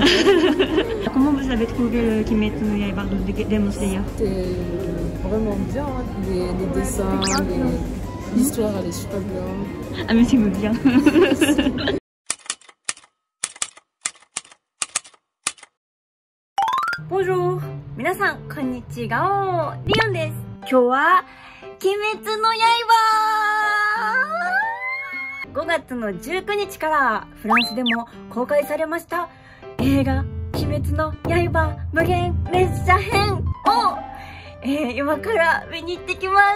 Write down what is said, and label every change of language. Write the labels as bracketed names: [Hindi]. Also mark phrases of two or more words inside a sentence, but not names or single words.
[French] Comment vous avez trouvé Kimetsu no Yaiba de Demon Slayer? C'était vraiment bien, hein. Les dessins, l'histoire elle est super bien. Ah mais c'est bien. Bonjour, [Japanese] 皆さんこんにちは、リオンです。今日は鬼滅の刃5月の19日からフランスでも公開されました映画鬼滅の刃無限列車編を、今から見に行ってきます。